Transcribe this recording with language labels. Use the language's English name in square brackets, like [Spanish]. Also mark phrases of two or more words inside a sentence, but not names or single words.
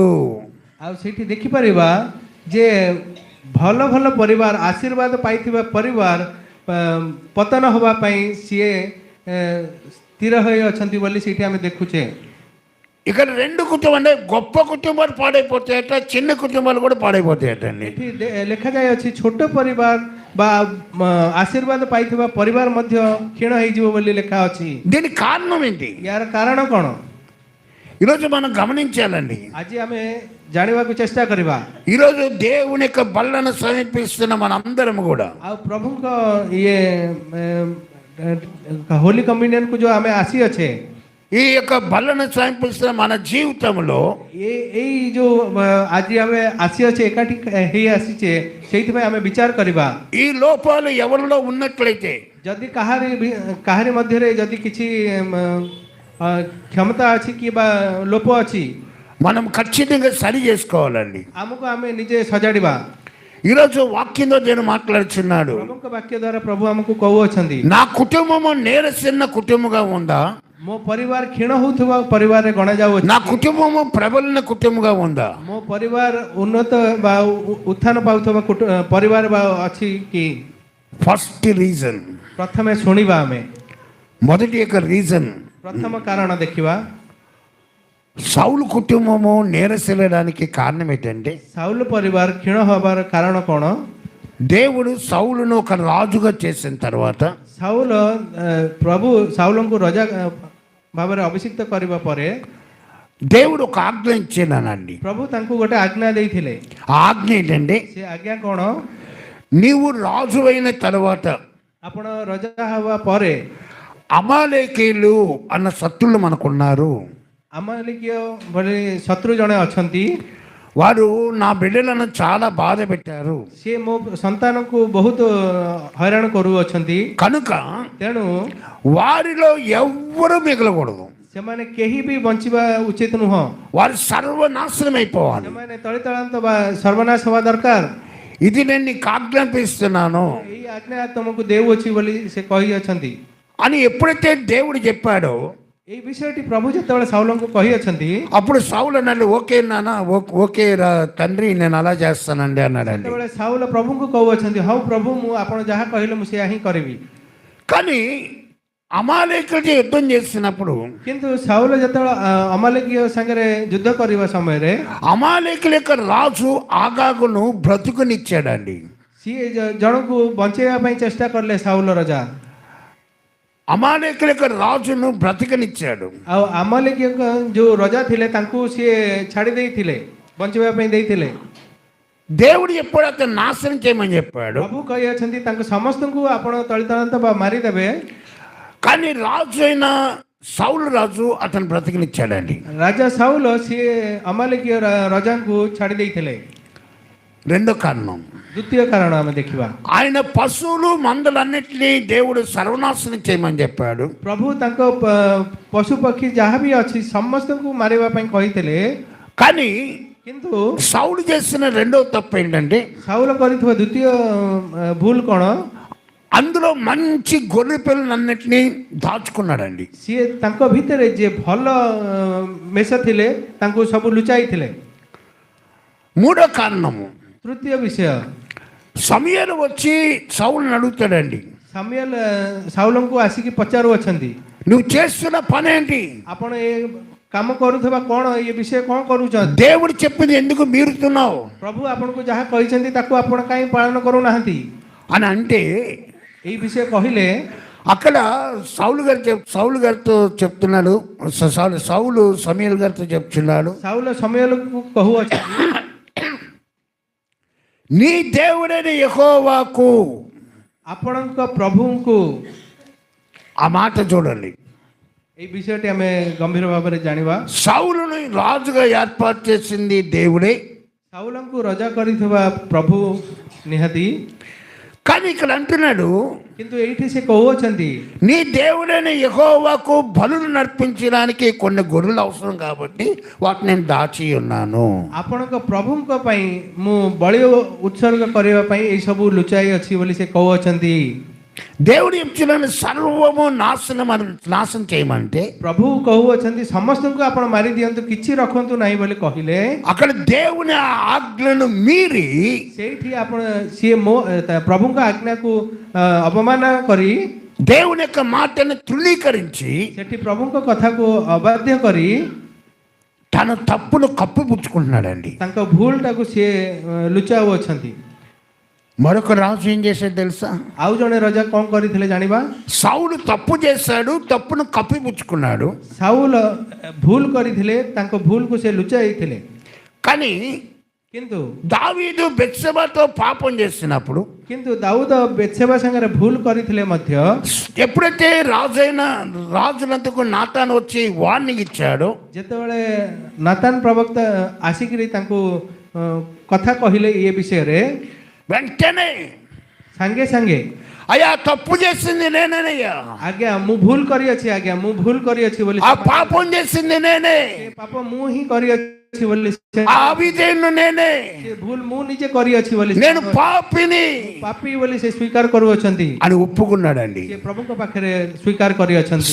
[Odia] ଆଉ ସେଇଠି ଦେଖିପାରିବା ଯେ ଭଲ ଭଲ ପରିବାର, ଆଶୀର୍ବାଦ ପାଇଥିବା ପରିବାର ପତନ ହେବା ପାଇଁ ସିଏ ସ୍ଥିର ହୋଇ ଅଛନ୍ତି ବୋଲି ସେଇଠି ଆମେ ଦେଖୁଛେ. [Telugu] ఇక్కడ రెండు కుటుంబం అంటే గొప్ప కుటుంబాలు పాడైపోతాయట, చిన్న కుటుంబాలు కూడా పాడైపోతాయటండి. [Odia] ଏଠି ଲେଖାଯାଇଅଛି ଛୋଟ ପରିବାର ବା ଆଶୀର୍ବାଦ ପାଇଥିବା ପରିବାର ମଧ୍ୟ କ୍ଷୀଣ ହେଇଯିବ ବୋଲି ଲେଖା ଅଛି. [Telugu] దీనికి కారణం ఏంటి? [Odia] ୟାର କାରଣ କ'ଣ? [Telugu] ఈరోజు మనం గమనించాలండి. [Odia] ଆଜି ଆମେ ଜାଣିବାକୁ ଚେଷ୍ଟା କରିବା. [Telugu] ఈరోజు దేవుని యొక్క బల్లను సమీపిస్తున్న మనందరం కూడా [Odia] ଆଉ ପ୍ରଭୁଙ୍କ ଇଏ [English] holy communionku [Odia] ଯୋଉ ଆମେ ଆସିଅଛେ, [Telugu] ఈ యొక్క బల్లను సమీపిస్తున్న మన జీవితంలో [Odia] ଏଇ ଯୋଉ ଆଜି ଆମେ ଆସିଅଛେ, ଏକାଠି ହେଇ ଆସିଛେ, ସେଇଥିପାଇଁ ଆମେ ବିଚାର କରିବା. [Telugu] ఈ లోపాలు ఎవరిలో ఉన్నట్లయితే, [Odia] ଯଦି କାହାରି ମଧ୍ୟରେ ଯଦି କିଛି କ୍ଷମତା ଅଛି କି ବା ଲୋପ ଅଛି, [Telugu] మనం ఖచ్చితంగా సరి చేసుకోవాలండి. [Odia] ଆମକୁ ଆମେ ନିଜେ ସଜାଡ଼ିବା. [Telugu] ఈరోజు వాక్యంలో నేను మాట్లాడుచున్నాడు, [Odia] ପ୍ରଭୁଙ୍କ ବାକ୍ୟ ଦ୍ୱାରା ପ୍ରଭୁ ଆମକୁ କହୁଅଛନ୍ତି, [Telugu] నా కుటుంబము నీరసిన్న కుటుంబంగా ఉందా, [Odia] ମୋ ପରିବାର କ୍ଷୀଣ ହଉଥିବା ପରିବାରରେ ଗଣାଯାଉଅଛି, [Telugu] నా కుటుంబము ప్రబలిన కుటుంబంగా ఉందా, [Odia] ମୋ ପରିବାର ଉନ୍ନତ ବା ଉତ୍ଥାନ ପାଉଥିବା ପରିବାର ବା ଅଛି କି? [English] first reason, [Odia] ପ୍ରଥମେ ଶୁଣିବା ଆମେ [Telugu] మొదటి యొక్క రీజన్, [Odia] ପ୍ରଥମ କାରଣ ଦେଖିବା. [Telugu] సౌలు కుటుంబము నీరసిల్లడానికి కారణం ఏంటంటే, [Odia] ସାଉଲ ପରିବାର କ୍ଷୀଣ ହେବାର କାରଣ କ'ଣ? [Telugu] దేవుడు సౌలును ఒక రాజుగా చేసిన తర్వాత [Odia] ପ୍ରଭୁ ସାଉଲଙ୍କୁ ରଜା ଭାବରେ ଅଭିଷିକ୍ତ କରିବା ପରେ [Telugu] దేవుడు ఒక ఆజ్ఞ ఇచ్చానండి. [Odia] ପ୍ରଭୁ ତାଙ୍କୁ ଗୋଟେ ଆଜ୍ଞା ଦେଇଥିଲେ. [Telugu] ఆ ఆజ్ఞ ఏంటంటే, [Odia] ସେ ଆଜ୍ଞା କ'ଣ? [Telugu] నీవు రాజు అయిన తర్వాత [Odia] ଆପଣ ରଜା ହେବା ପରେ [Telugu] అమాలేకీయులు అన్న శత్రులు మనకున్నారు. [Odia] అమాలేకీయ ଭଳି ଶତ୍ରୁ ଜଣେ ଅଛନ୍ତି. [Telugu] వారు నా బిడ్డలను చాలా బాధ పెట్టారు, [Odia] ସେ ମୋ ସନ୍ତାନକୁ ବହୁତ ହଇରାଣ କରୁଅଛନ୍ତି. [Telugu] కనుక [Odia] ତେଣୁ [Telugu] వారిలో ఎవ్వరూ మిగలకూడదు, [Odia] ସେମାନେ କେହି ବି ବଞ୍ଚିବା ଉଚିତ ନୁହଁ, [Telugu] వారు సర్వనాశనం అయిపోవాలి. [Odia] ସେମାନେ ତଳିତଳାନ୍ତ ବା ସର୍ବନାଶ ହେବା ଦରକାର. [Telugu] ఇది నేను నీకు ఆజ్ఞాపిస్తున్నాను [Odia] ଏଇ ଆଜ୍ଞା ତମକୁ ଦେଉଅଛି ବୋଲି ସେ କହିଅଛନ୍ତି. [Telugu] అని ఎప్పుడైతే దేవుడు చెప్పాడో, [Odia] ଏଇ ବିଷୟଟି ପ୍ରଭୁ ଯେତେବେଳେ ସାଉଲଙ୍କୁ କହିଅଛନ୍ତି, [Telugu] అప్పుడు సౌలు అన్నాడు, ఓకే నాన్న, ఓకే తండ్రి, నేను అలా చేస్తానండి అన్నాడండి. [Odia] ସେତେବେଳେ ସାଉଲ ପ୍ରଭୁଙ୍କୁ କହୁଅଛନ୍ତି, ହଉ ପ୍ରଭୁ, ମୁଁ ଆପଣ ଯାହା କହିଲେ ମୁଁ ସେୟା ହିଁ କରିବି. [Telugu] కానీ అమాలేకులతో యుద్ధం చేసినప్పుడు, [Odia] କିନ୍ତୁ ସାଉଲ ଯେତେବେଳେ ଅମାଲେକୀୟ ସାଙ୍ଗରେ ଯୁଦ୍ଧ କରିବା ସମୟରେ [Telugu] అమాలేకుల యొక్క రాజు ఆగాగును బ్రతుకునిచ్చాడండి. [Odia] ସିଏ ଜଣକୁ ବଞ୍ଚେଇବା ପାଇଁ ଚେଷ୍ଟା କଲେ. ସାଉଲ ରଜା [Telugu] అమాలేకుల యొక్క రాజును బ్రతికనిచ్చాడు. [Odia] ଆଉ ଅମାଲେକୀୟ ଯୋଉ ରଜା ଥିଲେ ତାଙ୍କୁ ସିଏ ଛାଡ଼ି ଦେଇଥିଲେ, ବଞ୍ଚିବା ପାଇଁ ଦେଇଥିଲେ. [Telugu] దేవుడు ఎప్పుడు అతను నాశనం చేయమని చెప్పాడు. [Odia] ପ୍ରଭୁ କହିଅଛନ୍ତି ତାଙ୍କୁ ସମସ୍ତଙ୍କୁ ଆପଣ ତଳିତଳାନ୍ତ ବା ମାରିଦେବେ. [Telugu] కానీ రాజు అయిన సౌలు రాజు అతను బ్రతికినిచ్చాడండి. [Odia] ରାଜା ସାଉଲ ସିଏ ଅମାଲେକୀୟ ରଜାଙ୍କୁ ଛାଡ଼ି ଦେଇଥିଲେ। [Telugu] రెండో కారణం, [Odia] ଦ୍ୱିତୀୟ କାରଣ ଆମେ ଦେଖିବା, [Telugu] ఆయన పశువులు మందలన్నిటినీ దేవుడు సర్వనాశనం చేయమని చెప్పాడు. [Odia] ପ୍ରଭୁ ତାଙ୍କ ପଶୁ ପକ୍ଷୀ ଯାହା ବି ଅଛି ସମସ୍ତଙ୍କୁ ମାରିବା ପାଇଁ କହିଥିଲେ। [Telugu] కానీ [Odia] କିନ୍ତୁ [Telugu] సౌలు చేసిన రెండో తప్పు ఏంటంటే, [Odia] ସାଉଲ କରିଥିବା ଦ୍ୱିତୀୟ ଭୁଲ କ'ଣ, [Telugu] అందులో మంచి గొర్రె పిల్లలన్నిటినీ దాచుకున్నాడండి. [Odia] ସିଏ ତାଙ୍କ ଭିତରେ ଯିଏ ଭଲ ମେଷ ଥିଲେ ତାଙ୍କୁ ସବୁ ଲୁଚାଇଥିଲେ। [Telugu] మూడో కారణము, [Odia] ତୃତୀୟ ବିଷୟ, [Telugu] సమూయేలు వచ్చి సౌలుని అడుగుతాడండి, [Odia] ସାମୁଏଲ ସାଉଲଙ୍କୁ ଆସିକି ପଚାରୁଅଛନ୍ତି, [Telugu] నువ్వు చేస్తున్న పని ఏంటి? [Odia] ଆପଣ ଏ କାମ କରୁଥିବା କ'ଣ, ଏ ବିଷୟ କ'ଣ କରୁଛନ୍ତି? [Telugu] దేవుడు చెప్పింది ఎందుకు మీరుతున్నావు [Odia] ପ୍ରଭୁ ଆପଣଙ୍କୁ ଯାହା କହିଛନ୍ତି ତାକୁ ଆପଣ କାହିଁ ପାଳନ କରୁନାହାନ୍ତି [Telugu] అని అంటే, [Odia] ଏଇ ବିଷୟ କହିଲେ [Telugu] అక్కడ సౌలు గారితో చెప్తున్నాడు, సౌలు సమూయేలు గారితో చెప్తున్నాడు, [Odia] ସାଉଲ ସମୁଏଲକୁ କହୁଅଛନ୍ତି, [Telugu] నీ దేవుడైన యెహోవాకు, [Odia] ଆପଣଙ୍କ ପ୍ରଭୁଙ୍କୁ। [Telugu] ఆ మాట చూడండి. [Odia] ଏଇ ବିଷୟଟି ଆମେ ଗମ୍ଭୀର ଭାବରେ ଜାଣିବା। [Telugu] సౌలుని రాజుగా ఏర్పాటు చేసింది దేవుడే, [Odia] ସାଉଲଙ୍କୁ ରଜା କରିଥିବା ପ୍ରଭୁ ନିହାତି, [Telugu] కానీ ఇక్కడ అంటున్నాడు, [Odia] କିନ୍ତୁ ଏଇଠି ସେ କହୁଅଛନ୍ତି, [Telugu] నీ దేవుడైన యెహోవాకు బలులు నర్పించడానికి కొన్ని గొర్రెలు అవసరం కాబట్టి వాటిని నేను దాచి ఉన్నాను. [Odia] ଆପଣଙ୍କ ପ୍ରଭୁଙ୍କ ପାଇଁ ମୁଁ ବଳି ଉତ୍ସର୍ଗ କରିବା ପାଇଁ ଏଇ ସବୁ ଲୁଚାଇ ଅଛି ବୋଲି ସେ କହୁଅଛନ୍ତି। [Telugu] దేవుడు చెప్తున్నాను సర్వము నాశనం చేయమంటే, [Odia] ପ୍ରଭୁ କହୁଅଛନ୍ତି ସମସ୍ତଙ୍କୁ ଆପଣ ମାରି ଦିଅନ୍ତୁ, କିଛି ରଖନ୍ତୁ ନାହିଁ ବୋଲି କହିଲେ, [Telugu] అక్కడ దేవుని ఆజ్ఞను మీరి [Odia] ସେଇଠି ଆପଣ ସିଏ ମୋ ପ୍ରଭୁଙ୍କ ଆଜ୍ଞାକୁ ଅବମାନନା କରି, [Telugu] దేవుని యొక్క మాటను తృణీకరించి [Odia] ସେଠି ପ୍ରଭୁଙ୍କ କଥାକୁ ଅବାଧ୍ୟ କରି [Telugu] తన తప్పును కప్పిపుచ్చుకుంటున్నాడండి. [Odia] ତାଙ୍କ ଭୁଲଟାକୁ ସିଏ ଲୁଚାଉଅଛନ୍ତି। [Telugu] మరొక రాజు ఏం చేశాడు తెలుసా? [Odia] ଆଉ ଜଣେ ରଜା କ'ଣ କରିଥିଲେ ଜାଣିବା? [Telugu] సౌలు తప్పు చేశాడు, తప్పును కప్పిపుచ్చుకున్నాడు. [Odia] ସାଉଲ ଭୁଲ କରିଥିଲେ, ତାଙ୍କ ଭୁଲକୁ ସେ ଲୁଚାଇଥିଲେ। [Telugu] కానీ [Odia] କିନ୍ତୁ [Telugu] దావీదు బెత్షెబతో పాపం చేసినప్పుడు, [Odia] କିନ୍ତୁ ଦାଉଦ ବେତ୍ସେବା ସାଙ୍ଗରେ ଭୁଲ କରିଥିଲେ ମଧ୍ୟ, [Telugu] ఎప్పుడైతే రాజునందుకు నాతాను వచ్చి వార్నింగ్ ఇచ్చాడో, [Odia] ଯେତେବେଳେ ନାତାନ ପ୍ରବକ୍ତା ଆସିକିରି ତାଙ୍କୁ କଥା କହିଲେ ଏ ବିଷୟରେ, [Telugu] వెంటనే [Odia] ସାଙ୍ଗେ ସାଙ୍ଗେ, [Telugu] అయ్యా తప్పు చేసింది నేనేనయ్యా, [Odia] ଆଜ୍ଞା ମୁଁ ଭୁଲ କରିଅଛି, ଆଜ୍ଞା ମୁଁ ଭୁଲ କରିଅଛି ବୋଲି, [Telugu] ఆ పాపం చేసింది నేనే, [Odia] ସେ ପାପ ମୁଁ ହିଁ କରିଅଛି ବୋଲି, [Telugu] ఆ అవిధేయుడు నేనే, [Odia] ସେ ଭୁଲ ମୁଁ ନିଜେ କରିଅଛି ବୋଲି, [Telugu] నేను పాపిని [Odia] ପାପୀ ବୋଲି ସେ ସ୍ୱୀକାର କରୁଅଛନ୍ତି [Telugu] అని ఒప్పుకున్నాడండి. [Odia] ସେ ପ୍ରଭୁଙ୍କ ପାଖରେ ସ୍ୱୀକାର କରିଅଛନ୍ତି।